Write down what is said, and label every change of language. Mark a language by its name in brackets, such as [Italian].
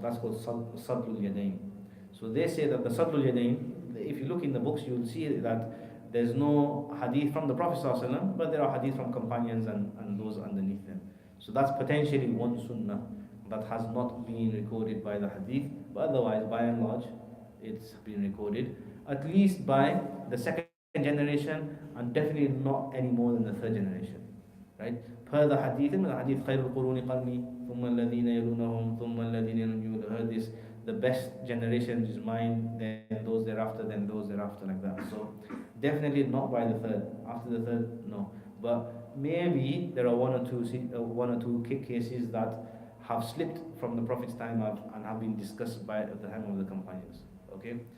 [English] That's called sadlul yadayn. So they say that the sadlul yadayn, if you look in the books, you will see that there's no hadith from the Prophet ﷺ, but there are hadith from companions and those underneath them. So that's potentially one sunnah that has not been recorded by the hadith, but otherwise, by and large, it's been recorded, at least by the second generation, and definitely not any more than the third generation. Right? Per the hadith, [Arabic] خَيْرُ الْقُرُونِ قَرْنِي ثُمَّ الَّذِينَ يَلُونَهُم ثُمَّ الَّذِينَ يَلُونَهُم. [English] You will heard this, the best generation is mine, then those thereafter, like that. So definitely not by the third. After the third, no. But maybe there are one or two cases that have slipped from the Prophet's time and have been discussed at the time of the companions. Okay.